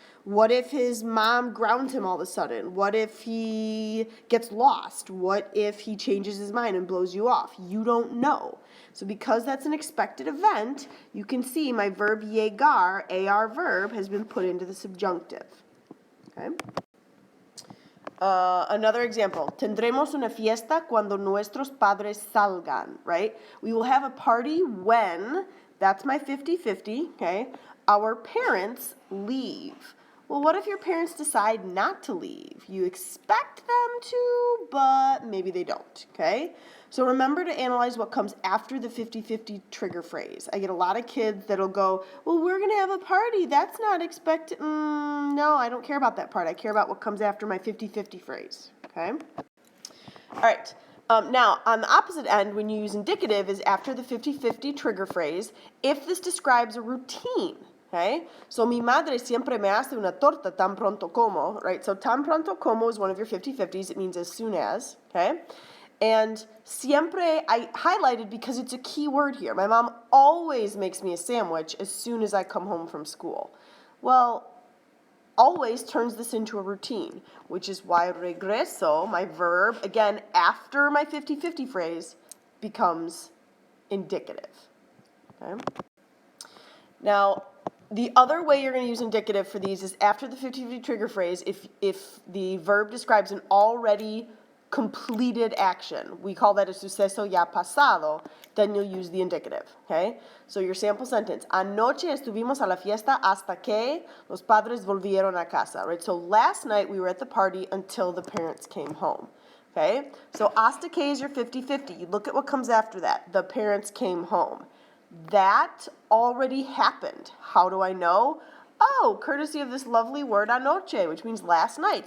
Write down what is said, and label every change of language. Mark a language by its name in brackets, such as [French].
[English] What if his mom grounds him all of a sudden? What if he gets lost? What if he changes his mind and blows you off? You don't know. So because that's an expected event, you can see my verb llegar, AR verb, has been put into the subjunctive. Okay? Another example, [Spanish] tendremos una fiesta cuando nuestros padres salgan, right? [English] We will have a party when, that's my 50-50, okay? Our parents leave. Well, what if your parents decide not to leave? You expect them to, but maybe they don't, okay? So remember to analyze what comes after the 50-50 trigger phrase. I get a lot of kids that'll go, well, we're going to have a party. That's not expected. No, I don't care about that part. I care about what comes after my 50-50 phrase, okay? All right. Now, on the opposite end, when you use indicative, is after the 50-50 trigger phrase, if this describes a routine. Okay, so [Spanish] mi madre siempre me hace una torta tan pronto como, right? [English] So [Spanish] tan pronto como [English] is one of your 50-50s. It means as soon as, okay? And siempre I highlighted because it's a key word here. My mom always makes me a sandwich as soon as I come home from school. Well, always turns this into a routine, which is why regreso, my verb, again, after my 50-50 phrase, becomes indicative, okay? Now, the other way you're going to use indicative for these is after the 50-50 trigger phrase, if the verb describes an already completed action. We call that a [Spanish] suceso ya pasado, [English] then you'll use the indicative, okay? So your sample sentence, [Spanish] anoche estuvimos a la fiesta hasta que los padres volvieron a casa, right? [English] So last night we were at the party until the parents came home, okay? So hasta que is your 50-50. You look at what comes after that. The parents came home. That already happened. How do I know? Oh, courtesy of this lovely word anoche, which means last night.